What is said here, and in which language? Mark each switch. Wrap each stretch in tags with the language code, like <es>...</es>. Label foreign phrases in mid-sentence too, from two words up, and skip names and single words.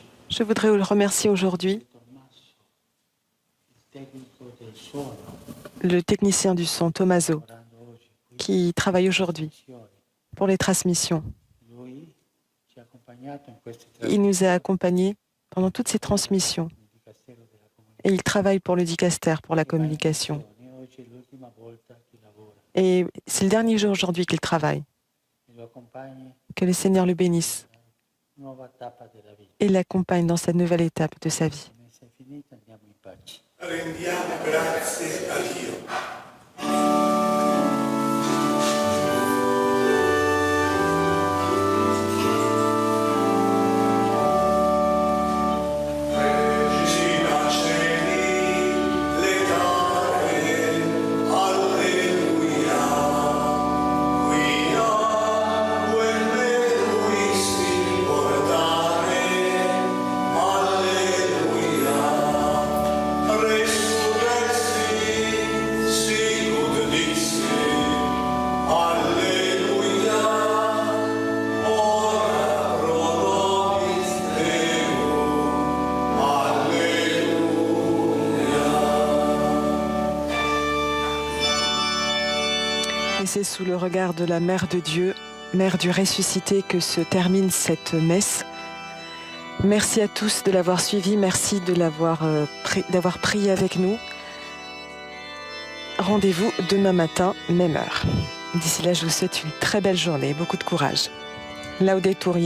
<fr>Je voudrais le remercier aujourd'hui,</fr> <it>Tommaso, il tecnico del suono,</it> <fr>le technicien du son, Tommaso,</fr> <it>lavorando oggi qui</it> <fr>qui travaille aujourd'hui</fr> <it>in missione.</it> <fr>pour les transmissions.</fr> <it>Lui ci ha accompagnato in queste</it> <fr>Il nous a accompagnés pendant toutes ces transmissions</fr> <it>nel Dicastero della Comunicazione.</it> <fr>et il travaille pour le dicaster, pour la communication.</fr> <it>Oggi è l'ultima volta che lavora.</it> <fr>Et c'est le dernier jour aujourd'hui qu'il travaille.</fr> <it>E lo accompagni</it> <fr>Que le Seigneur le bénisse</fr> <it>nella nuova tappa della vita.</it> <fr>et l'accompagne dans cette nouvelle étape de sa vie.</fr> <it>La messa è finita, andiamo in pace. Rendiamo grazie a Dio.</it> <la>Regina Celi, letare, alleluia. Quia quelle luisti portare, alleluia. Resurrexi, sicut dixi, alleluia. Ora pro nobis Deum, alleluia.</la> <fr>Et c'est sous le regard de la Mère de Dieu, Mère du ressuscité, que se termine cette messe. Merci à tous de l'avoir suivi, merci de d'avoir prié avec nous. Rendez-vous demain matin, même heure. D'ici là, je vous souhaite une très belle journée et beaucoup de courage.</fr>